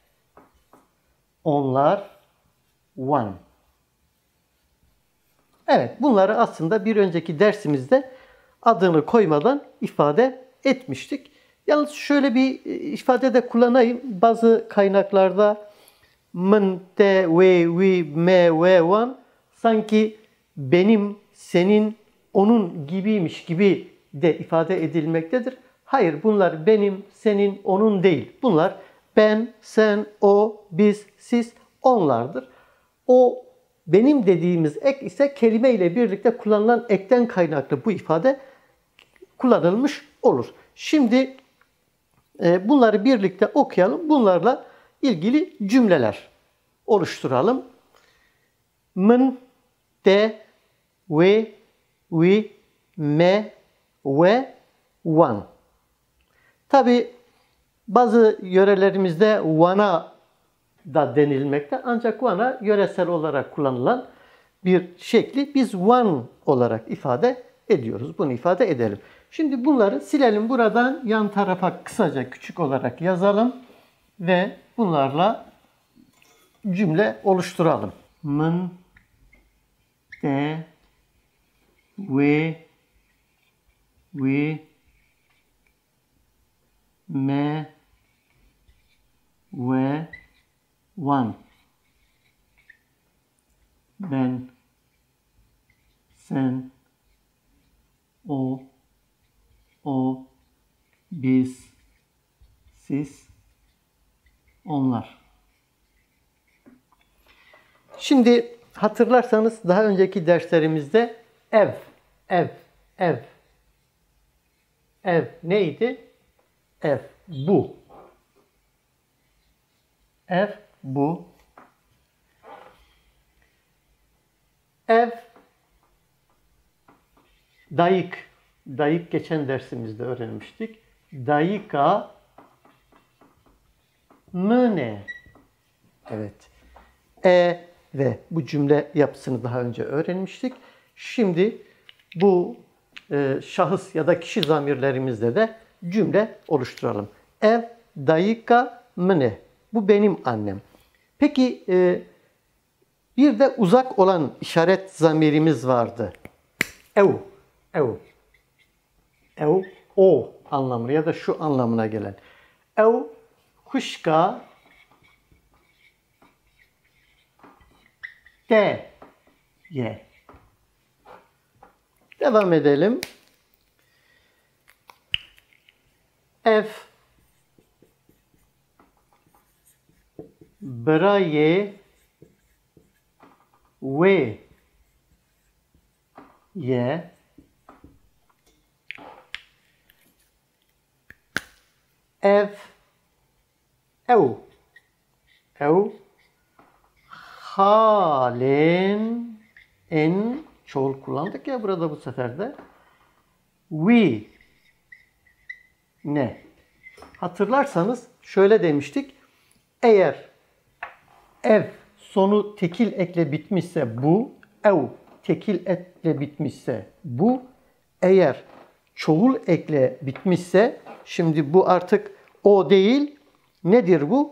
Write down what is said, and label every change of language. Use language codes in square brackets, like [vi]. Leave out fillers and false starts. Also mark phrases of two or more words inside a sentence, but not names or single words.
[tr] Onlar. One. Evet, bunları aslında bir önceki dersimizde adını koymadan ifade etmiştik. Yalnız şöyle bir ifade de kullanayım. Bazı kaynaklarda mın, [ku] te, we, we, me, [tr] ve, one sanki benim, senin, onun gibiymiş gibi de ifade edilmektedir. Hayır, bunlar benim, senin, onun değil. Bunlar ben, sen, o, biz, siz, onlardır. O benim dediğimiz ek ise kelime ile birlikte kullanılan ekten kaynaklı bu ifade kullanılmış olur. Şimdi bunları birlikte okuyalım. Bunlarla ilgili cümleler oluşturalım. [ku] Mın, de, we, me, ve, one. [tr] Tabi bazı yörelerimizde one'a da denilmekte. Ancak one'a yöresel olarak kullanılan bir şekli biz one olarak ifade ediyoruz. Bunu ifade edelim. Şimdi bunları silelim. Buradan yan tarafa kısaca küçük olarak yazalım ve bunlarla cümle oluşturalım. [ku] Mın, de, we, me, ve, one. [tr] Ben, sen, o, biz, siz, onlar. Şimdi hatırlarsanız daha önceki derslerimizde ev neydi? [ku] Ev, bu. Ev, bu. Ev, dayık. [tr] Dayık geçen dersimizde öğrenmiştik. [ku] Dayıka mıne. [tr] Evet. Ve bu cümle yapısını daha önce öğrenmiştik. Şimdi bu şahıs ya da kişi zamirlerimizde de cümle oluşturalım. [ku] Ev dayıka mıne. [tr] Bu benim annem. Peki Bir de uzak olan işaret zamirimiz vardı. [ku] Ev, ev. [tr] Ev, o anlamına ya da şu anlamına gelen. [ku] Ev, kuşka, de, ye. [tr] Devam edelim. [ku] Ev, braye, ve, ye. Ev, ev, [tr] halen, en, çoğul kullandık ya burada bu sefer de. [ku] We, ne? [tr] Hatırlarsanız şöyle demiştik. Eğer ev sonu tekil ekle bitmişse bu, ev tekil ekle bitmişse bu, eğer çoğul ekle bitmişse, şimdi bu artık o değil, nedir bu?